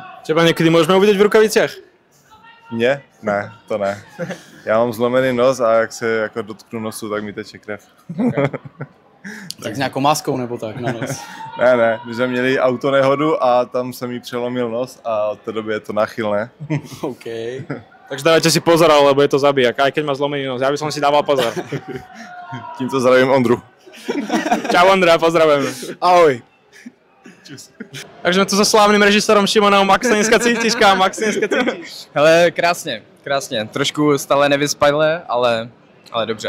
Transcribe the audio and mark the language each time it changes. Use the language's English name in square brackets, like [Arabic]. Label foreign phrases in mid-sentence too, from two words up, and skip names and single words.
[Czech] Třeba někdy můžeme uvidět v Rukavicích? Mě? Ne, to ne. Já mám zlomený nos a jak se jako dotknu nosu, tak mi teče krev. Okay. Tak s nějakou maskou nebo tak na nos? Ne, my jsme měli autonehodu a tam se mi přelomil nos a od té doby je to náchylné. OK. [Slovak] Takže dávajte si pozor, lebo je to zabijak, aj keď má zlomený nos, ja by som si dával pozor. [Czech] Tímto zdravím Ondru. Čau Ondra, pozdravujeme. Ahoj. Takže jsme tu so slávným režisérom Šimonom. Max, dneska cítíš, kam? Max, dneska cítíš? Hele, krásně. Trošku stále nevyspadlé, ale dobře.